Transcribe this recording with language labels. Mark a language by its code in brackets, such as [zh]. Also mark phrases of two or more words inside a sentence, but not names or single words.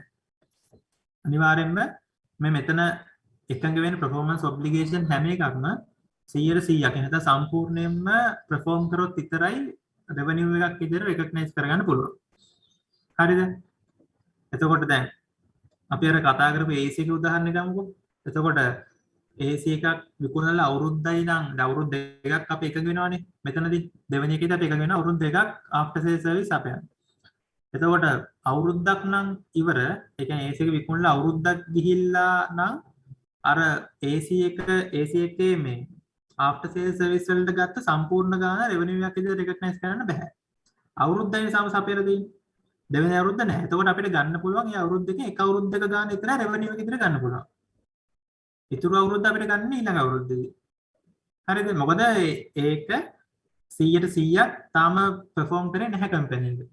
[si] අනිවාර්යෙන්ම මේ මෙතන එකඟ වෙන [en] performance obligation [si] හැම එකක්ම 100%ක් නැත්නම් සම්පූර්ණයෙන්ම perform කරොත් විතරයි revenue එකක් විදිහට recognize කරගන්න පුළුවන්. හරිද? එතකොට දැන් අපි අර කතා කරපු AC එකේ උදාහරණයක් ගමුකෝ. එතකොට AC එකක් විකුණලා අවුරුද්දයි නම් අවුරුදු දෙකක් අපි එකඟ වෙනවානේ. මෙතනදී දෙවෙනි එකේදී අපි එකඟ වෙනවා අවුරුදු දෙකක් [en] after sale service [si] අපේ. එතකොට අවුරුද්දක් නම් ඉවර. ඒ කියන්නේ AC එක විකුණලා අවුරුද්දක් ගිහිල්ලා නම් අර AC එකේ මේ [en] after sale service [si] වලට ගත්ත සම්පූර්ණ ගාන revenue එකක් විදිහට recognize කරන්න බෑ. අවුරුද්දයි සමසපේලා තියෙන්නේ. දෙවෙනි අවුරුද්ද නැහැ. එතකොට අපිට ගන්න පුළුවන් මේ අවුරුද්ද දෙකේ එක අවුරුද්දක ගාන විතර revenue එක විදිහට ගන්න පුළුවන්. ඉතුරු අවුරුද්ද අපිට ගන්න ඊළඟ අවුරුද්දේදී. හරිද? මොකද ඒක 100%ක් තාම perform කරේ නැහැ කම්පැනි එක.